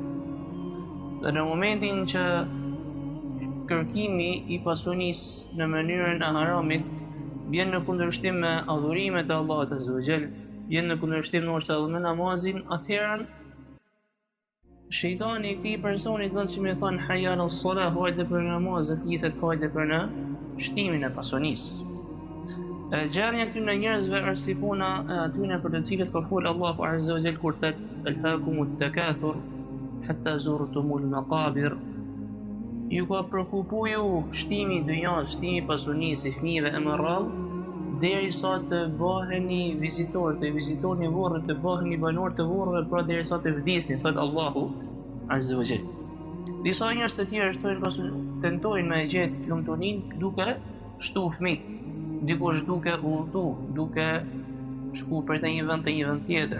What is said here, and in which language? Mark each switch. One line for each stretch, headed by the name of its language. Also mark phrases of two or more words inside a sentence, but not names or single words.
Albanian: Dhe në momentin që kërkimi i pasunisë në mënyrën e haramit vjen në kundërshtim me adhurimet e Allahut
Arabic: عز وجل,
Albanian: vjen në kundërshtim ndoshta edhe me namazin, atëherë shejtani i këtij personi do të më thonë
Arabic: حي الصلاة,
Albanian: hajde për namaz, jetët hajde për në shtimin e pasunisë. Gjendja e këtyre njerëzve është si puna e atyre për të cilët ka folë
Arabic: الله عز وجل
Albanian: kur thotë
Arabic: ألهاكم التكاثر حتى زرتم المقابر.
Albanian: Ju ka preokupu ju shtimi i dunjas, shtimi i pasunisë, i fëmijëve e më radhë, derisa të bëheni vizitor, të vizitoni varret, të bëheni banor të varreve, pra derisa të vdisni, thot
Arabic: الله عز وجل.
Albanian: Disa njerëz të tjerë tentojnë me gjetë lumturinë duke shtu fëmijë, dikush duke udhëtu, duke shku për të një vend tjetër.